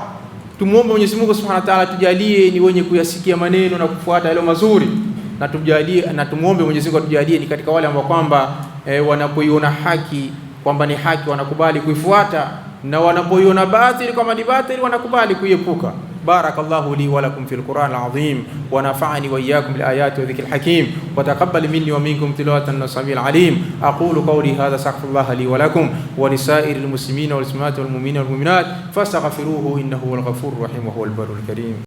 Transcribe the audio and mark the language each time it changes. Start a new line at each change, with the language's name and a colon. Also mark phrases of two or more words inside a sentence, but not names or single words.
Swahili: Tumuombe Mwenyezi Mungu
Arabic: سبحانه وتعالى
Swahili: tujalie ni wenye kuyasikia maneno na kufuata yale mazuri. Na tujalie, na tumuombe Mwenyezi Mungu atujalie ni katika wale ambao kwamba wanapoiona haki kwamba ni haki wanakubali kuifuata, na wanapoiona batili kwamba ni batili wanakubali kuiepuka.
Arabic: بارك الله لي ولكم في القرآن العظيم ونفعني وإياكم بالآيات والذكر الحكيم وتقبل مني ومنكم تلاوته السميع العليم. أقول قولي هذا أستغفر الله لي ولكم ولسائر المسلمين والمسلمات والمؤمنين والمؤمنات فاستغفروه إنه هو الغفور الرحيم وهو البر الكريم.